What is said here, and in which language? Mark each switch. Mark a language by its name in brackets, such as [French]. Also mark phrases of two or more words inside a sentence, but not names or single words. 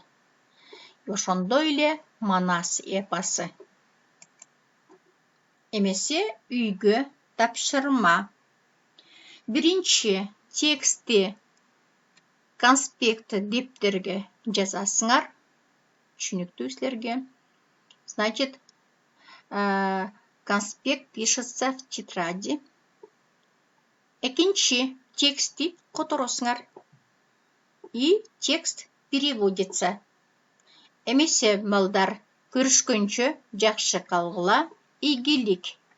[Kyrgyz] Ошондой эле Манас эпосы. Эмесе үйгө тапшырма. Биринчи тексти конспект дептерге жазасыңар. Түшүнүктүү силерге. [Russian] Значит, конспект пишется в тетради. [Kyrgyz] Экинчи тексти которосыңар. [Russian] И текст переводится. [Kyrgyz] Эмесе балдар, көрүшкөнчө жакшы калгыла, ийгилик.